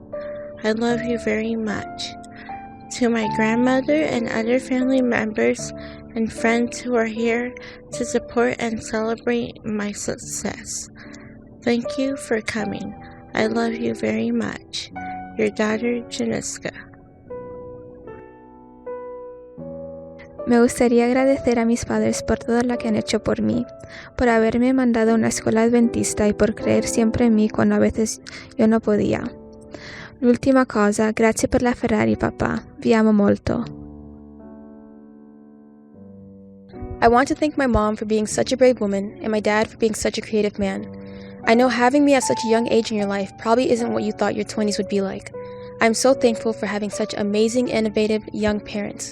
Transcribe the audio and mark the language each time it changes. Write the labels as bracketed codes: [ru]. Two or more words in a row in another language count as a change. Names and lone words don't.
[en] I love you very much. To my grandmother and other family members and friends who are here to support and celebrate my success, thank you for coming. I love you very much. Your daughter, Janiska. [es] Me gustaría agradecer a mis padres por todo lo que han hecho por mí, por haberme mandado a una escuela adventista y por creer siempre en mí cuando a veces yo no podía. [it] L'ultima cosa, grazie per la Ferrari, papà. Vi amo molto. [en] I want to thank my mom for being such a brave woman and my dad for being such a creative man. I know having me at such a young age in your life probably isn't what you thought your 20s would be like. I'm so thankful for having such amazing, innovative, young parents.